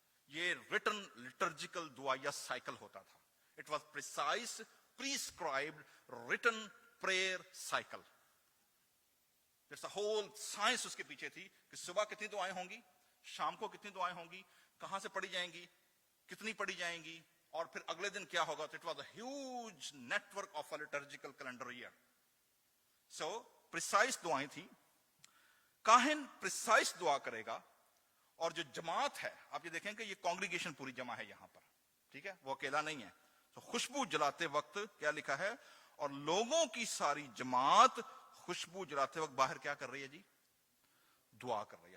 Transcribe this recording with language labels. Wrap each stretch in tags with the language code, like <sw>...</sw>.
<ur>یہ return لٹرجیکل دعائیہ cycle ہوتا تھا.</ur> <en>It was precise, prescribed written prayer cycle. There's a whole science</en> <ur>اس کے پیچھے تھی کہ صبح کتنی دعائیں ہوں گی, شام کو کتنی دعائیں ہوں گی, کہاں سے پڑھی جائیں گی, کتنی پڑھی جائیں گی, اور پھر اگلے دن کیا ہوگا.</ur> <en>It was a huge network of a liturgical calendar year.</en> <ur>So precise دعائیں تھیں. کاہن precise دعا کرے گا, اور جو جماعت ہے آپ یہ دیکھیں کہ یہ کانگریگیشن پوری جمع ہے یہاں پر. ٹھیک ہے, وہ اکیلا نہیں ہے. تو خوشبو جلاتے وقت کیا لکھا ہے, اور لوگوں کی ساری جماعت خوشبو جلاتے وقت باہر کیا کر رہی ہے جی؟ دعا کر رہی ہے.</ur>